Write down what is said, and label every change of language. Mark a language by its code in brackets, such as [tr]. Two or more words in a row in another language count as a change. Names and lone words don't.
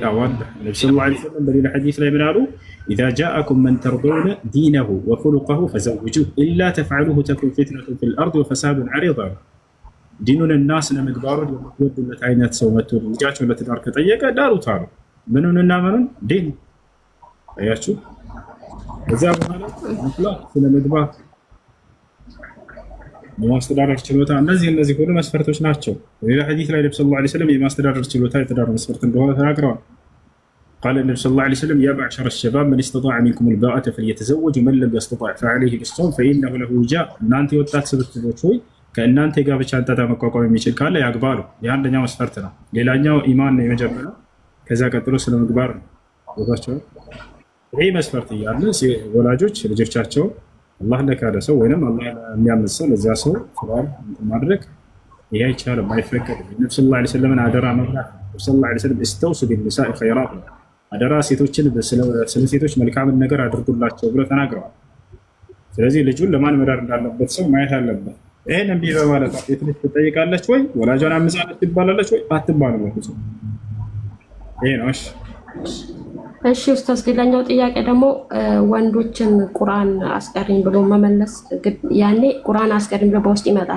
[am] አዎ አለ። ነብዩ [ar] صلى الله عليه وسلم [am] በሌላ ሐዲስ ላይ ምን አሉ? [ar] إذا جاءكم من ترضون دينه وخلقه فزوجوه إلا تفعلوه تكن فتنة في الأرض وفساد عريض። [am] ዲኑንና ስነ ምግባሩን የምትወዱለት አይነት ሰው መጥቶ ልጃቸውን ለትዳር ከጠየቀ ዳሩት አሉ። ምንና ምኑን? ዲን። አያችሁ። ከዚያ በኋላ ስነ ምግባር፣ የማስተዳደር ችሎታ፣ እነዚህ ሁሉ መስፈርቶች ናቸው። ሌላ ሐዲስ ላይ ነብዩ [ar] صلى الله عليه وسلم [am] የማስተዳደር ችሎታ የትዳር መስፈርት እንደሆነ ተናግረዋል። [ar] قال النبي صلى الله عليه وسلم يا معشر الشباب من استطاع منكم الباءة فليتزوج ومن لم يستطع فعليه بالصوم فإنه له وجاء. [am] እናንተ የወጣት ስብስቦች ሆይ ከእናንተ የጋብቻን ጣጣ መቋቋም የሚችል ካለ ያግባሉ። የአንደኛው መስፈርት ነው። ሌላኛው ኢማን ነው የመጀመሪያው። ከዛ ቀጥሎ ስለ ምግባር ነው። ወጣቸው ይሄ መስፈርት እያለ ወላጆች ልጆቻቸው አላህ ለካደ ሰው ወይንም አላህ የሚያምጽ ሰው ለዚያ ሰው ፍራር ማድረግ ይሄ አይቻልም፣ አይፈቀድም። ነብዩ [ar] صلى الله عليه وسلم [am] አደራ መብላት ነብዩ [ar] صلى الله عليه وسلم استوصوا بالنساء خيرات [am] አደራ ሴቶችን ስለ ሴቶች መልካምን ነገር አድርጉላቸው ብሎ ተናግረዋል። ስለዚህ ልጁን ለማን መዳር እንዳለበት ሰው ማየት አለበት። ይሄን እምቢ በማለት ሴት ልጅ ትጠይቃለች ወይ ወላጇን አምጻለች ትባላለች ወይ አትባልም ወይ? ይሄ ነው። እሺ ኡስታዝ፣ ሌላኛው ጥያቄ ደግሞ ወንዶችን ቁርአን አስቀሪኝ ብሎ መመለስ ያኔ ቁርአን አስቀሪኝ ብሎ በውስጥ ይመጣሉ፣